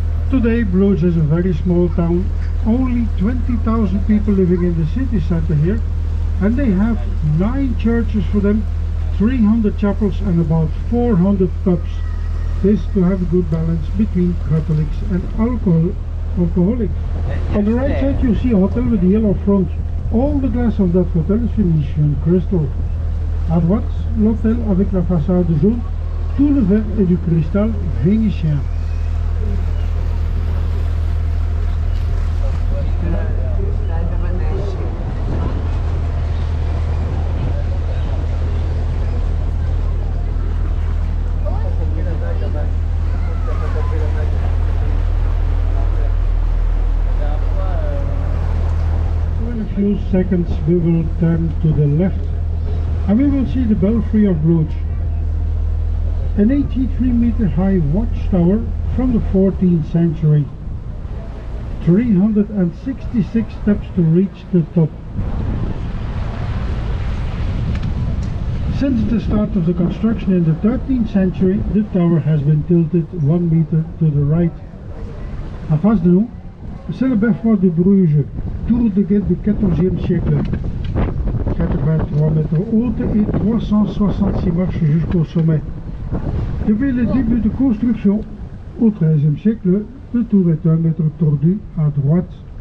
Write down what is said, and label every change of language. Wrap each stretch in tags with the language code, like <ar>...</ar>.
<en>Today Bruges is a very small town, only 20,000 people living in the city center here, and they have 9 churches for them, 300 chapels and about 400 pubs. This to have a good balance between Catholics and alcoholics. On the right side you see a hotel with a yellow front. All the glass of that hotel is Venetian crystal.</en> <fr>À droite, l'hôtel avec la façade jaune, tout le verre est du cristal vénitien.</fr> <en>Few seconds we will turn to the left and we will see the belfry of Bruges, an 83-meter high watchtower from the 14th century, 366 steps to reach the top. Since the start of the construction in the 13th century, the tower has been tilted 1 meter to the right.</en> <fr>En face de nous, c'est le beffroi de Bruges, tour de guet du 14e siècle. 83 mètres haute et 366 marches jusqu'au sommet. Depuis le début de construction, au 13e siècle, le tour est 1 mètre tordu à droite.</fr>